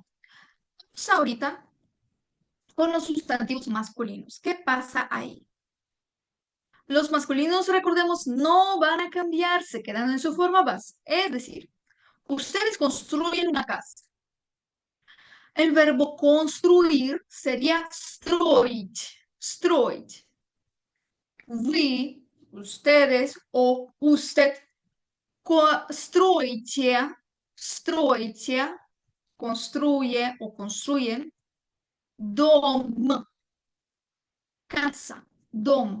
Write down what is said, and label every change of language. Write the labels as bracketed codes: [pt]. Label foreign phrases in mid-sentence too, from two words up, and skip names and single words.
[es] Vamos ahorita con los sustantivos masculinos. ¿Qué pasa ahí? Los masculinos, recordemos, no van a cambiar, se quedan en su forma base. Es decir, ustedes construyen una casa. El verbo construir sería [ru] строить, строить. [es] Ustedes o usted [ru] строите, строите, [es] construye o construyen dom, casa, dom.